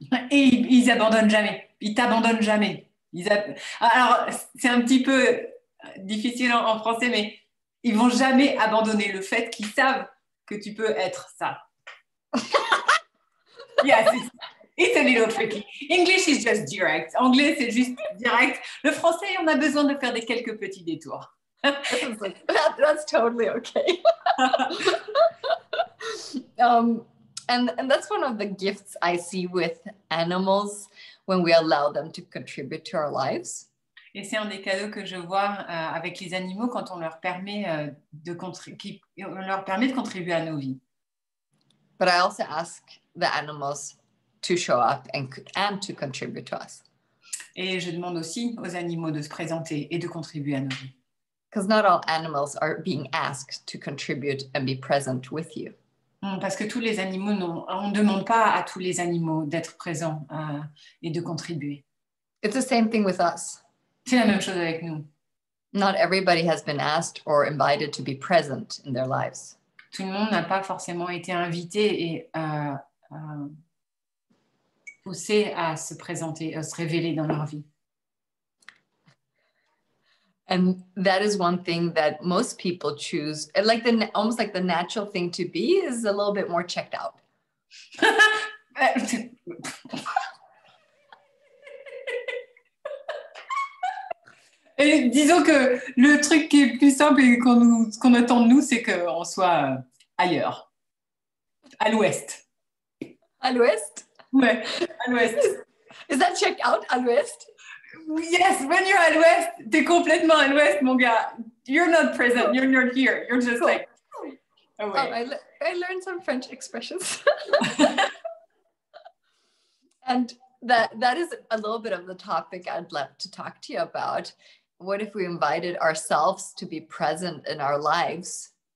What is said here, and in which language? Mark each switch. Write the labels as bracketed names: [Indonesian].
[French] Et ils abandonnent jamais. Ils t'abandonnent jamais. Alors, c'est un petit peu difficile en français, mais ils vont jamais abandonner le fait qu'ils savent que tu peux être ça. [English] Yes, it's a little tricky. English is just direct. [French] Anglais, c'est juste direct. Le français, on a besoin de faire quelques petits détours. [English] That's totally okay. And that's one of the gifts I see with animals when we allow them to contribute to our lives. [French] Et c'est un des cadeaux que je vois avec les animaux quand on leur permet, on leur permet de contribuer à nos vies. [English] But I also ask the animals to show up and to contribute to us. [French] Et je demande aussi aux animaux de se présenter et de contribuer à nos vies. [English] Because not all animals are being asked to contribute and be present with you. [French] Parce que tous les animaux, on ne demande pas à tous les animaux d'être présents et de contribuer. [English] It's the same thing with us. [French] C'est la même chose avec nous. [English] Not everybody has been asked or invited to be present in their lives. [French] Tout le monde n'a pas forcément été invité et poussé à se présenter, à se révéler dans leur vie. [English] And that is one thing that most people choose. Like almost like the natural thing to be is a little bit more checked out. [French] Et disons que le truc qui est plus simple et qu'on attend de nous, c'est qu'on soit ailleurs, à l'ouest. À l'ouest? Ouais, à l'ouest. [English] Is that checked out, à l'ouest? Yes, when you're [French] à l'ouest, t'es complètement à l'ouest, mon gars. [English] You're not present, you're not here. You're just like... Oh, I learned some French expressions. And that is a little bit of the topic I'd love to talk to you about. What if we invited ourselves to be present in our lives?